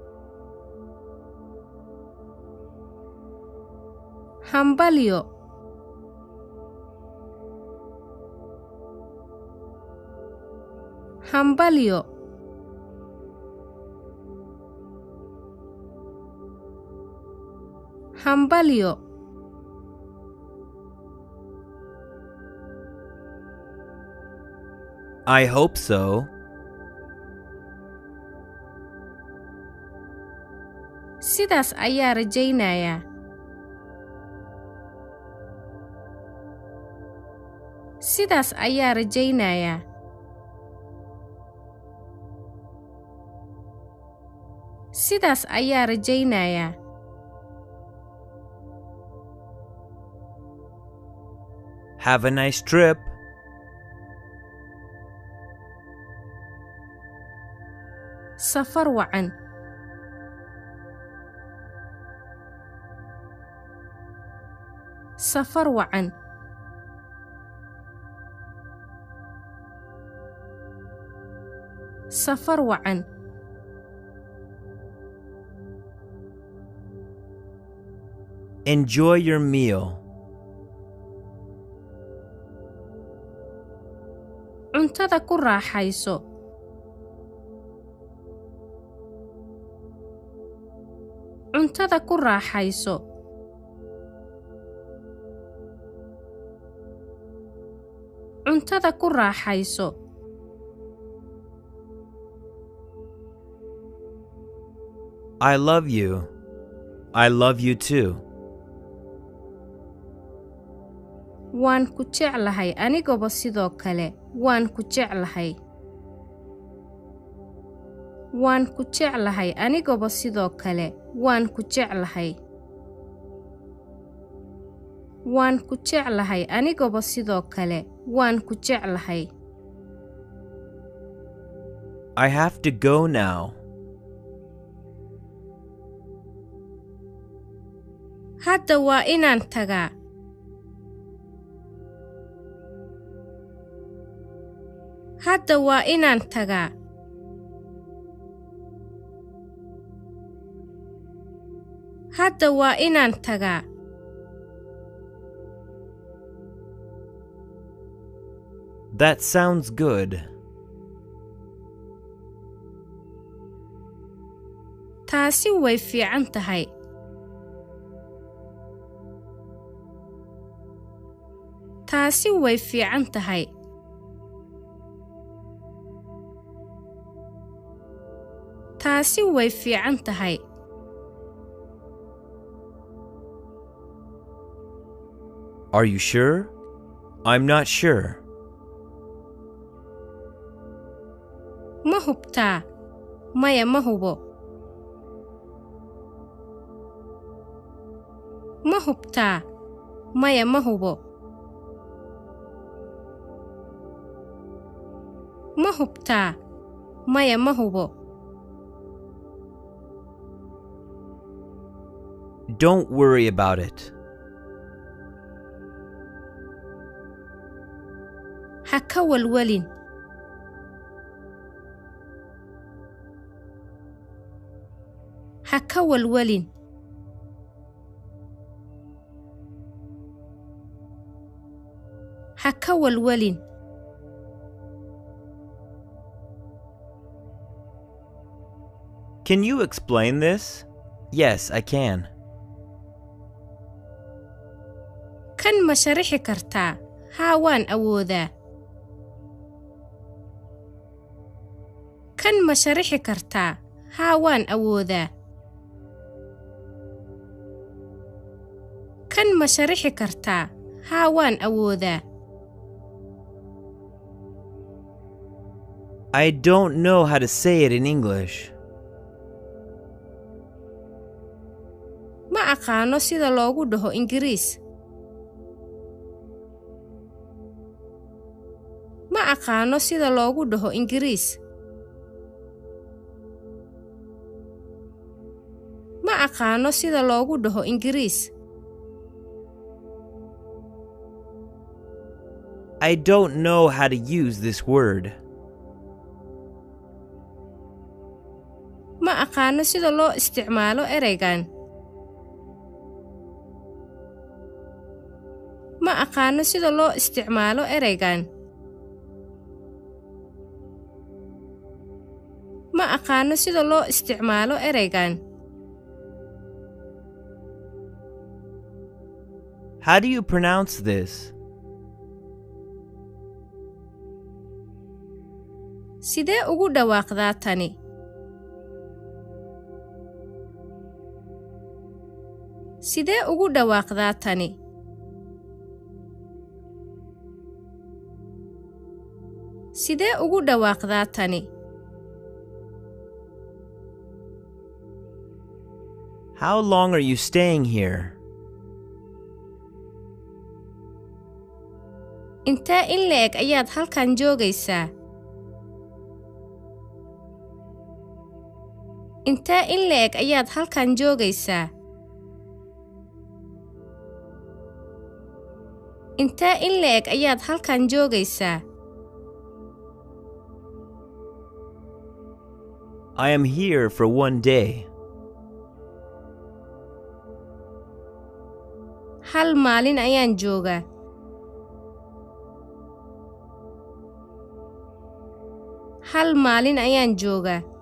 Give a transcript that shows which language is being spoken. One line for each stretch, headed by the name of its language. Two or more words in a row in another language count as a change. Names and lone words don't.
Somali: Hambalyo. Hambalyo. Hambalyo.
English: I hope so.
Somali: Sidaas ayaa rajaynayaa. Sidaas ayaa rajaynayaa. Sidaas ayaa rajaynayaa.
English: Have a nice trip.
Somali: Safar wacan. Safar wacan. Safar wacan.
English: Enjoy your meal.
Somali: Cuntada ku raaxayso. Cuntada ku raaxayso. Cuntada ku raaxayso.
English: I love you. I love you too.
Somali: Waan ku jeclahay anigaba sidoo kale. Waan ku jeclahay. Waan ku jeclahay anigaba sidoo kale. Waan ku jeclahay. Waan ku jeclahay anigaba sidoo kale. Waan ku jeclahay.
English: I have to go now.
Somali: Hadda waa inaan tagaa. Hadda waa inaan tagaa. Hadda waa inaan tagaa.
English: That sounds good.
Somali: Taasi way fiican tahay. Taasi way fiican tahay. Taasi way fiican tahay.
English: Are you sure? I'm not sure.
Somali: Ma hubtaa? Maya ma hubo. Ma hubtaa? Maya ma hubo. Ma hubtaa? Maya ma hubo.
English: Don't worry about it.
Somali: Ha ka walwalin. Ha ka walwalin. Ha ka walwalin.
English: Can you explain this? Yes, I can.
Somali: Kan ma sharixi kartaa? Haa, waan awoodaa. Kan ma sharixi kartaa? Haa, waan awoodaa. Kan ma sharixi kartaa? Haa, waan awoodaa.
English: I don't know how to say it in English.
Somali: Ma aqaano sida loogu dhaho Ingiriis. Ma aqaano sida loogu dhaho Ingiriis. Ma aqaano sida loogu dhaho Ingiriis.
English: I don't know how to use this word.
Somali: Ma aqaano sida loo isticmaalo ereygan. Ma aqaano sida loo isticmaalo ereygan. Ma aqaano sida loo isticmaalo ereygan.
English: How do you pronounce this?
Somali: Sidee ugu dhawaaqdaa tani? Sidee ugu dhawaaqdaa tani? Sidee ugu dhawaaqdaa tani?
English: How long are you staying here?
Somali: Intee in le'eg ayaad halkan joogaysaa? Intee in le'eg ayaad halkan joogaysaa? Intee in le'eg ayaad halkan joogaysaa?
English: I am here for 1 day.
Somali: Hal maalin ayaan joogaa. Hal maalin ayaan joogaa.